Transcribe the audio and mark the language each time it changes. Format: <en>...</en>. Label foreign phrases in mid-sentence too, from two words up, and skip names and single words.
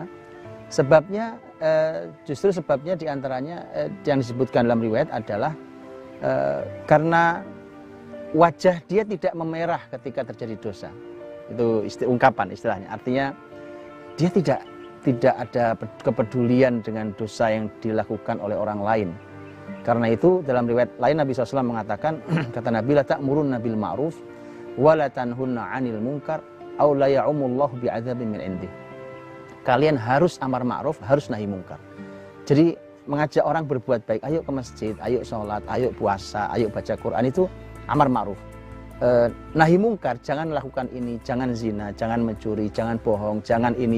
<id>Sebabnya justru sebabnya diantaranya yang disebutkan dalam riwayat adalah karena wajah dia tidak memerah ketika terjadi dosa. Itu ungkapan istilahnya. Artinya dia tidak ada kepedulian dengan dosa yang dilakukan oleh orang lain. Karena itu dalam riwayat lain Nabi SAW mengatakan, kata Nabi,</id> <ar>لتأمرن بالمعروف ولتنهون عن المنكر أو ليعمنكم الله بعذاب من عنده.</ar> <id>Kalian harus amar ma'ruf, harus nahi mungkar. Jadi mengajak orang berbuat baik, ayo ke masjid, ayo sholat, ayo puasa, ayo baca Quran, itu amar ma'ruf. Nahi mungkar, jangan lakukan ini, jangan zina, jangan mencuri, jangan bohong, jangan ini.</id>